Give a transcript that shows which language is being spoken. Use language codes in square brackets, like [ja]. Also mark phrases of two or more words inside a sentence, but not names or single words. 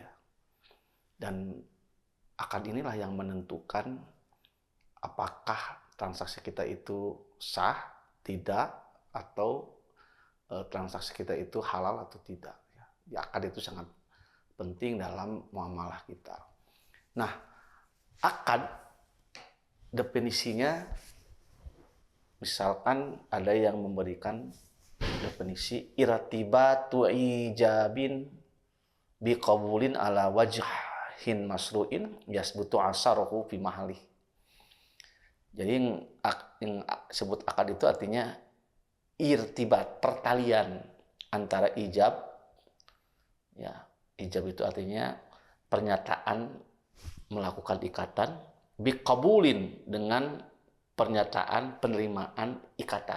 [id] Dan akad inilah yang menentukan apakah transaksi kita itu sah, tidak, atau transaksi kita itu halal atau tidak. Ya, akad itu sangat penting dalam muamalah kita. Nah, akad definisinya, misalkan ada yang memberikan definisi [ar] ارتباط إيجاب بقبول على وجه مشروع يثبت أثره في محله. [id] Jadi yang sebut akad itu artinya irtibat, pertalian antara ijab ya. Ijab itu artinya pernyataan melakukan ikatan, biqabulin dengan pernyataan penerimaan ikatan.